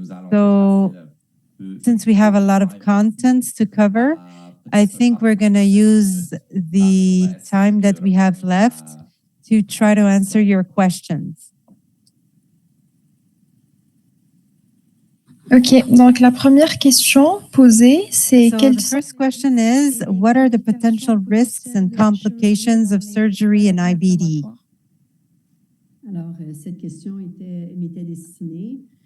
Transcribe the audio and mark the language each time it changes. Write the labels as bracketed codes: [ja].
[en] So since we have a lot of contents to cover, I think we're going to use the time that we have left to try to answer your questions. [fr] Ok, donc la première question posée, c'est [en] So the first question is, what are the potential risks and complications of surgery in IBD? [fr] Alors, cette question m'était destinée.